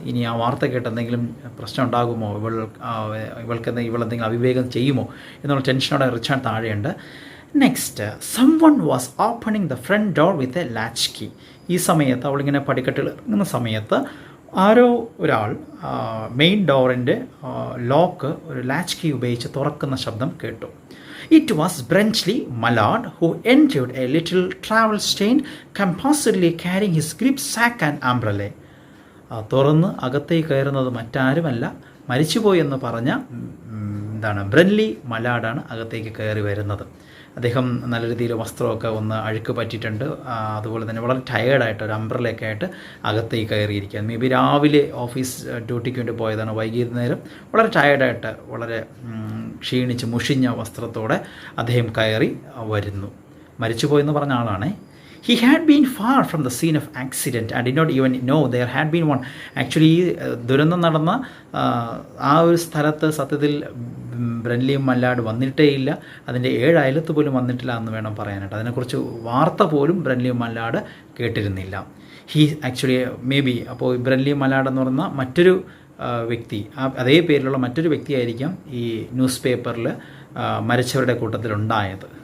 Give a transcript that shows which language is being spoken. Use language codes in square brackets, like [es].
[ml] ഇനി ആ വാർത്ത കേട്ട് എന്തെങ്കിലും പ്രശ്നം ഉണ്ടാകുമോ, ഇവളെന്തെങ്കിലും അവിവേകം ചെയ്യുമോ എന്നുള്ള ടെൻഷനോടെ Richard താഴെയുണ്ട്. [en] Next, someone was opening the front door with a latch key. [ml] ഈ സമയത്ത് അവളിങ്ങനെ പടിക്കെട്ടിൽ ഇറങ്ങുന്ന സമയത്ത് ആരോ ഒരാൾ മെയിൻ ഡോറിൻ്റെ ലോക്ക് ഒരു ലാച്ച് കീ ഉപയോഗിച്ച് തുറക്കുന്ന ശബ്ദം കേട്ടു. [en] It was Brenchley Mallard, who entered a little travel stained, composedly carrying his gripsack and umbrella. [ml] തുറന്ന് അകത്തേക്ക് കയറുന്നത് മറ്റാരുമല്ല, മരിച്ചുപോയി എന്ന് പറഞ്ഞ ബ്രെൻലി മലാഡാണ് അകത്തേക്ക് കയറി വരുന്നത്. അദ്ദേഹം നല്ല രീതിയിൽ വസ്ത്രമൊക്കെ ഒന്ന് അഴുക്ക് പറ്റിയിട്ടുണ്ട്. അതുപോലെ തന്നെ വളരെ ടയേർഡായിട്ട് ഒരു അംബ്രലയൊക്കെ ആയിട്ട് അകത്തേക്ക് കയറിയിരിക്കുക. മേ ബി രാവിലെ ഓഫീസ് ഡ്യൂട്ടിക്ക് വേണ്ടി പോയതാണ്. വൈകുന്നേരം വളരെ ടയേർഡായിട്ട് വളരെ ക്ഷീണിച്ച് മുഷിഞ്ഞ വസ്ത്രത്തോടെ അദ്ദേഹം കയറി വരുന്നു. മരിച്ചുപോയെന്ന് പറഞ്ഞ ആളാണേ. [en] He had been far from the scene of accident and did not even know there had been one. [ml] Actually ഈ ദുരന്തം നടന്ന ആ ഒരു സ്ഥലത്ത് സത്യത്തിൽ ബ്രൻലി മല്ലാഡ് വന്നിട്ടേ ഇല്ല. അതിൻ്റെ 7 അയലത്ത് പോലും വന്നിട്ടില്ല എന്ന് വേണം പറയാനായിട്ട്. അതിനെക്കുറിച്ച് വാർത്ത പോലും ബ്രൻലി മല്ലാഡ് കേട്ടിരുന്നില്ല. ഹീ ആക്ച്വലി മേ ബി അപ്പോൾ ബ്രൻലി മല്ലാഡ് എന്ന് പറയുന്ന മറ്റൊരു വ്യക്തി, അതേ പേരിലുള്ള മറ്റൊരു വ്യക്തിയായിരിക്കാം ഈ ന്യൂസ് പേപ്പറിൽ മരിച്ചവരുടെ കൂട്ടത്തിലുണ്ടായത്.